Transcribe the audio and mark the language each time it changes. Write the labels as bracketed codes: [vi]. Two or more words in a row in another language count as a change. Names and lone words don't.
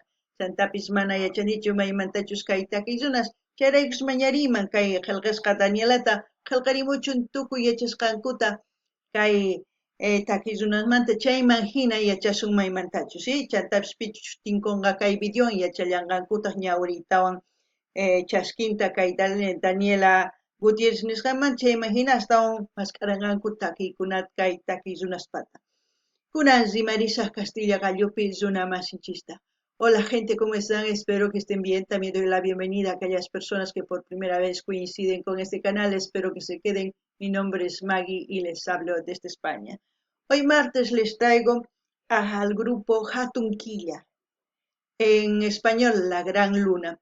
[qu] Chantapis mana yachanichu maymantachus kay takiy runas chayraykus mañariyman kay qillqisqa Danielata qillqarimuchun tukuy yachasqankuta kay takiy runasmanta chayman hina yachasun maymantachus chantapis pichu shutinkunqa kay videowan yachallanqankutaq ñawritawan chaskinta kay Daniela Gutierrez nisqaman chayman hina astawan mascaranqanku takiykunata kay takiy runaspata. Kunan rimarisaq Castilla Gallupi runa masinchista. [es] Hola gente, ¿cómo están? Espero que estén bien. También doy la bienvenida a aquellas personas que por primera vez coinciden con este canal. Espero que se queden. Mi nombre es Maggie y les hablo desde España. Hoy martes les traigo al grupo Hatunquilla, en español La Gran Luna.